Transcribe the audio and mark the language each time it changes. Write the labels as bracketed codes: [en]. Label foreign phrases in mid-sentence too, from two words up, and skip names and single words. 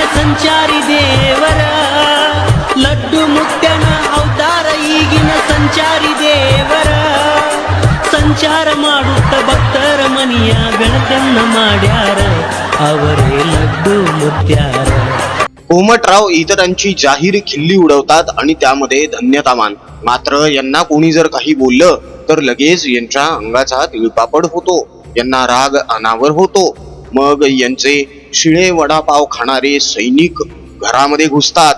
[kn] ಸಂಚಾರಿ ದೇವರ ಲಡ್ಡು ಮುಕ್ತ್ಯಾನ ಅವತಾರ ಈಗಿನ ಸಂಚಾರಿ ದೇವರ ಸಂಚಾರ ಮಾಡುತ್ತ ಭಕ್ತರ ಮನಿಯ ಬೆಳಕನ್ನ ಮಾಡ್ಯಾರ ಅವರೇ लड्डू मुक्त्यार. [mr] कोमटराव इतरांची जाहीर खिल्ली उडवतात आणि त्यामध्ये धन्यता मान. मात्र यांना कोणी जर काही बोललं तर लगेच यांच्या अंगाचा तिळपापड होतो, यांना राग अनावर होतो. मग यांचे शिळे वडापाव खाणारे सैनिक घरामध्ये घुसतात.